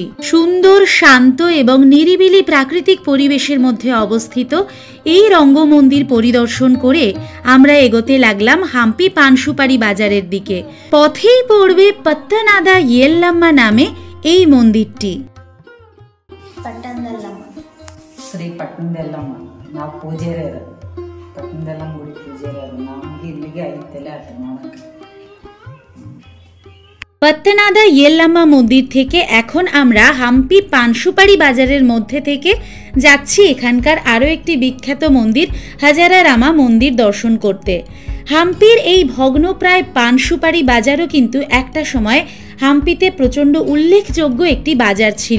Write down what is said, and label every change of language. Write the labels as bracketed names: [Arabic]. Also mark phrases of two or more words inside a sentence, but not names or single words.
[Bangla] সুন্দর, শান্ত এবং নিরিবিলি প্রাকৃতিক পরিবেশের মধ্যে অবস্থিত এই রঙ্গমন্দির পরিদর্শন করে আমরা এগোতে লাগলাম হাম্পি পানসুপারি বাজারের দিকে। পথেই পড়বে পত্তনাদা ইয়েল্লাম্মা নামে এই মন্দিরটি। [Kannada] ಶ್ರೀ ಪಟ್ಟಣದೆಲ್ಲಮ್ಮ ನಾವು ಪೂಜಾರಿಯರು, ಪಟ್ಟಣದೆಲ್ಲಮ್ಮ ಗುಡಿ ಪೂಜಾರಿಯರು. ನಮ್ಗೆ ಇಲ್ಲಿಗೆ ಐತೆಲ್ಲ ಅದು ನೋಡಕ್ಕೆ। [Bangla] পত্তনাদা ইয়েল্লাম্মা মন্দির থেকে এখন আমরা হাম্পি পানসুপারি বাজারের মধ্যে থেকে যাচ্ছি এখানকার আরও একটি বিখ্যাত মন্দির হাজারারামা মন্দির দর্শন করতে। হাম্পির এই ভগ্নপ্রায় পানসুপারি বাজারও কিন্তু একটা সময় হাম্পিতে প্রচণ্ড উল্লেখযোগ্য একটি বাজার ছিল।